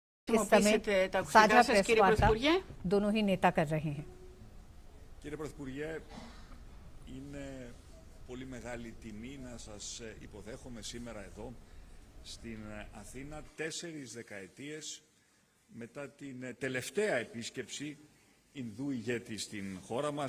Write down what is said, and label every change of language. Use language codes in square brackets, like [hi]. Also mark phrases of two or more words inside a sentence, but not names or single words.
[hi] इस समय साझा प्रेस वार्ता दोनों ही नेता कर रहे हैं। [el] Κύριε Πρωθυπουργέ, είναι πολύ μεγάλη τιμή να σας υποδέχομαι σήμερα εδώ στην Αθήνα 4 δεκαετίες μετά την τελευταία επίσκεψη Ινδού ηγέτη στην χώρα μας.